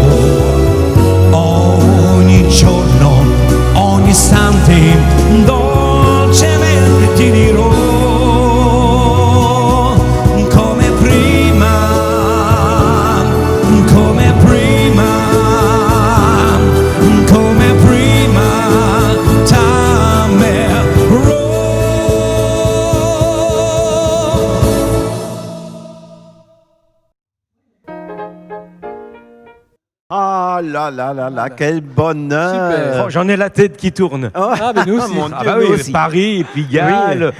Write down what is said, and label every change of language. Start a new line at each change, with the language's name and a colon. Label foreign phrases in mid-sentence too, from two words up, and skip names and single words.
Italian: Ogni giorno, ogni istante, dolcemente ti dirò, come prima, come prima, come prima t'amerò.
French: Ah là là là là, quel bonheur! Oh, j'en ai la tête qui tourne. Oh, Ah, mais nous aussi. mon Ah Dieu, bah nous oui, aussi. Paris, Pigalle,